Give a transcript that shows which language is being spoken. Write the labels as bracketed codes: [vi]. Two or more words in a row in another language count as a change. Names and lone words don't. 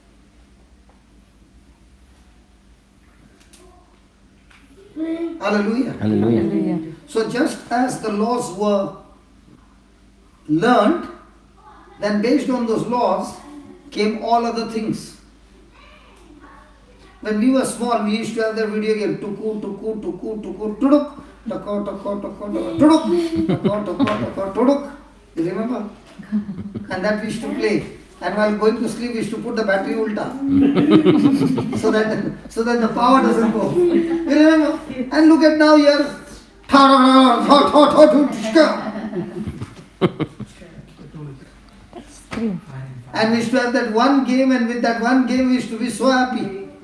[en] Hallelujah. Hallelujah. So just as the laws were learned, then based on those laws came all other things. When we were small, we used to have the video game, tuku, tuku, tuku, tuku, tuduk, tako, tako, tako, tuduk, tako, tako, tako, tuduk. You remember? And that we used to play. And while going to sleep, we used to put the battery ulta. so that the power doesn't go. You remember? And look at now here. And we used to have that one game, and with that one game we used to be so happy.